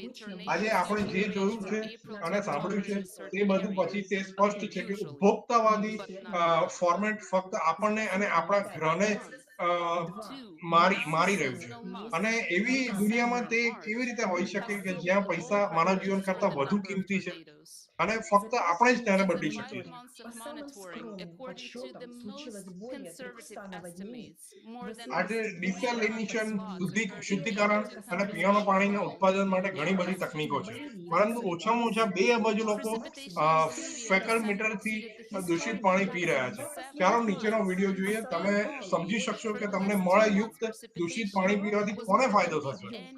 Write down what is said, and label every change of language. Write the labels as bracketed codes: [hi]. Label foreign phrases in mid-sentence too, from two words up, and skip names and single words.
[gu] આજે આપણે જે જોયું છે અને સાંભળ્યું છે તે બધું પછી તે સ્પષ્ટ છે કે ઉપભોક્તાવાદી ફોર્મેટ ફક્ત આપણને અને આપણા ગ્રહને મારી રહ્યું છે. અને એવી દુનિયામાં તે કેવી રીતે હોઈ શકે કે જ્યાં પૈસા માનવ જીવન કરતા વધુ કિંમતી છે અને ફક્ત આપણે જ તેને બદલી શકીએ છીએ. [ru] По самым скромным подсчетам случилось более 300 наводнений. [gu] આજે ડિસેલિનેશન શુદ્ધિકરણ અને પીવાના પાણીના ઉત્પાદન માટે ઘણી બધી તકનીકો છે, પરંતુ ઓછામાં ઓછા 2 અબજ લોકો [en] fecal meter [gu] દૂષિત પાણી પી રહ્યા છે. ચાલો નીચેનો વિડીયો જોઈએ. તમે સમજી શકશો કે તમને મળયુક્ત દૂષિત પાણી પીવાથી કોને ફાયદો થશે.